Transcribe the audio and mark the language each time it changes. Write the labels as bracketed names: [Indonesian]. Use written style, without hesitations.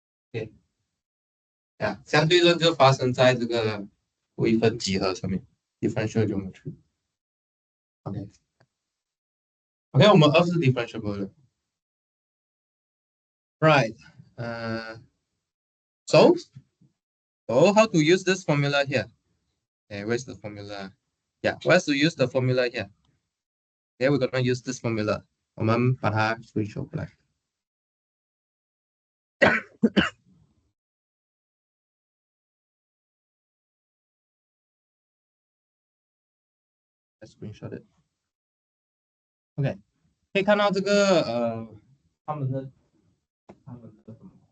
[Chinese] 对，相对论就发生在这个微分几何上面 ，differential geometry。 OK， 我们2是 differentiable 的。 [English] Right， so how to use this formula here? Okay, where's the formula? Yeah, where's to use the formula here? Okay, we're gonna use this formula. [Chinese] 我们把它 screenshot 过来。 [English] Let's screenshot it. [Chinese] OK， 可以看到这个他们的什么？